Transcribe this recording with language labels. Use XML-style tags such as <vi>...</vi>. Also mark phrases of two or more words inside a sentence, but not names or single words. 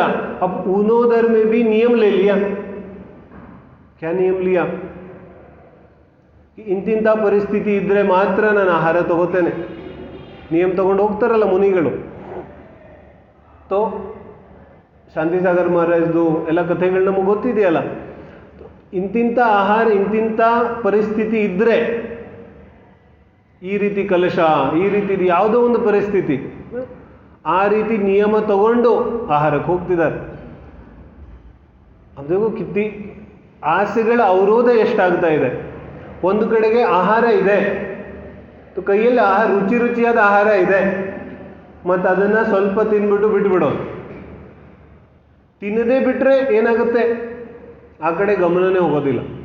<hi>अब ऊनोदर में भी नियम ले लिया. क्या नियम लिया?</hi> <kn>ಇಂತಿಂಥ ಪರಿಸ್ಥಿತಿ ಇದ್ದರೆ ಮಾತ್ರ ನಾನು ಆಹಾರ ತಗೋತೇನೆ. ನಿಯಮ ತಗೊಂಡು ಹೋಗ್ತಾರಲ್ಲ ಮುನಿಗಳು. ತೋ ಶಾಂತಿಸಾಗರ್ ಮಹಾರಾಜ್ದು ಎಲ್ಲ ಕಥೆಗಳು ನಮಗೆ ಗೊತ್ತಿದೆಯಲ್ಲ. ಇಂತಿಂಥ ಆಹಾರ, ಇಂತಿಂಥ ಪರಿಸ್ಥಿತಿ ಇದ್ದರೆ, ಈ ರೀತಿ ಕಲಶ, ಈ ರೀತಿ ಯಾವುದೋ ಒಂದು ಪರಿಸ್ಥಿತಿ, ಆ ರೀತಿ ನಿಯಮ ತಗೊಂಡು ಆಹಾರಕ್ಕೆ ಹೋಗ್ತಿದ್ದಾರೆ.</kn> <hi>अब देखो कितनी</hi> <kn>ಆಸೆಗಳ ಅವರೋಧ ಎಷ್ಟಾಗ್ತಾ ಇದೆ. ಒಂದು ಕಡೆಗೆ ಆಹಾರ ಇದೆ, ಕೈಯಲ್ಲಿ ರುಚಿಯಾದ ಆಹಾರ ಇದೆ, ಮತ್ತು ಅದನ್ನು ಸ್ವಲ್ಪ ತಿಂದ್ಬಿಟ್ಟು ಬಿಟ್ಬಿಡೋದು. ತಿನ್ನದೇ ಬಿಟ್ಟರೆ ಏನಾಗುತ್ತೆ, ಆ ಕಡೆ ಗಮನನೇ ಹೋಗೋದಿಲ್ಲ.</kn>